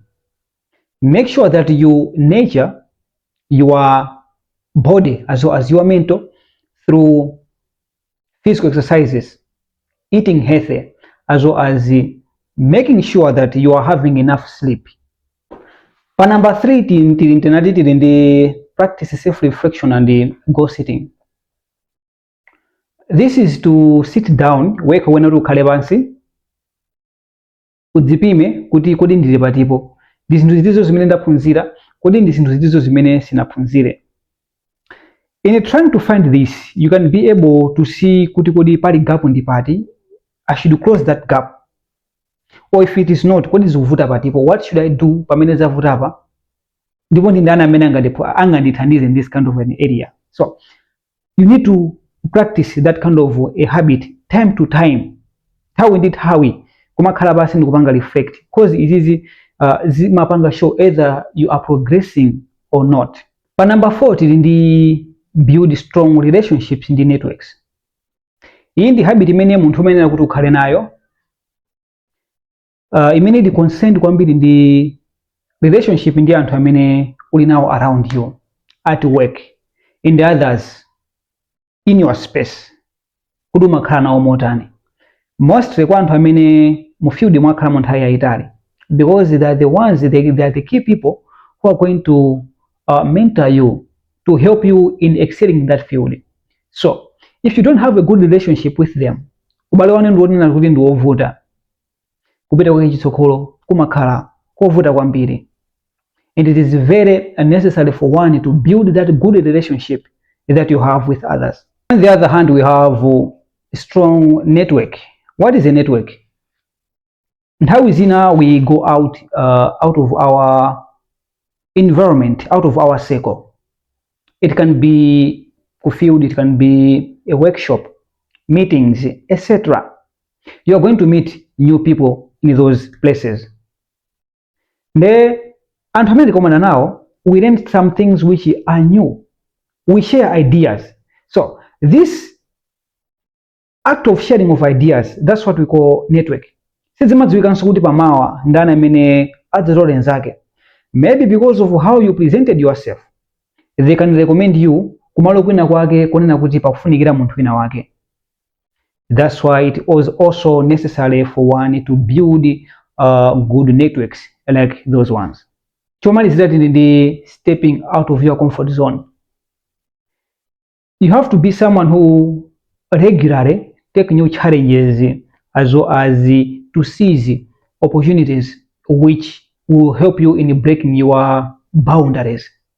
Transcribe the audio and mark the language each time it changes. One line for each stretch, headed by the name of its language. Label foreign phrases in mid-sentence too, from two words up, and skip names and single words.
English: Make sure that you nurture your body as well as your mental through physical exercises, eating healthy, as well as making sure that you are having enough sleep. Pa number 3, the practice self-reflection and goal setting. This is to sit down,
Nyanja: weka wena ukhale pansi, udzipime kuti kodi ndili patipo, ndi zinthu zidizo zimene ndaphunzira, kodi ndi zinthu zidizo zimene sinaphunzire.
English: In trying to find this, you can be able to see
Nyanja: kuti kodi pali gap ndi pati,
English: I should close that gap. Or if it is not,
Nyanja: kodi zikuvuta patipo,
English: what should I do
Nyanja: pamene zavuta pa? ndipo ndi ndani amene angandithandize
English: in this kind of an area. So you need to practice that kind of a habit time to time.
Nyanja: Nthawi ndi nthawi kumakhala basi ndikupanga
English: reflect, because
Nyanja: izizi zimapanga
English: show either you are progressing or not.
Nyanja: Pa number 4 tili ndi
English: build strong relationships
Nyanja: ndi networks. Iyi ndi habit imene munthu umenera kuti ukhale nayo, imene ndi concerned kwambiri ndi relationship ndi anthu amene uli nawo
English: around you, at work, in the others, in your space,
Nyanja: kuti umakhala nawo motani. Mostly kwa anthu amene mu field mwakhala mu nthawi yayitali,
English: because they are the ones, they are the key people who are going to mentor you, to help you in excelling in that field. So if you don't have a good relationship with them,
Nyanja: ubale wanu ndi wonena kuti ndi wovuta, kupita kwa chitsogolo kumakhala kovuta kwambiri.
English: And it is very necessary for one to build that good relationship that you have with others. On the other hand, we have a strong network. What is a network?
Nyanja: Nthawi zina
English: we go out of our environment, out of our circle. It can be a field, it can be a workshop, meetings, etc. You are going to meet new people in those places.
Nyanja: And amene tikomana nawo,
English: we learn some things which are new. We share ideas. So this act of sharing of ideas, that's what we call network.
Nyanja: Sizimadziwikanso kuti pamawa ndani amene adzatole nzake.
English: Maybe because of how you presented yourself, they can recommend you
Nyanja: kumalo kwina kwake kunena kuti pakufunikira munthu wina wake.
English: That's why it was also necessary for one to build good networks like those ones.
Nyanja: Chomalizira tili ndi
English: stepping out of your comfort zone. You have to be someone who regularly take new challenges as well as to seize opportunities which will help you in breaking your boundaries.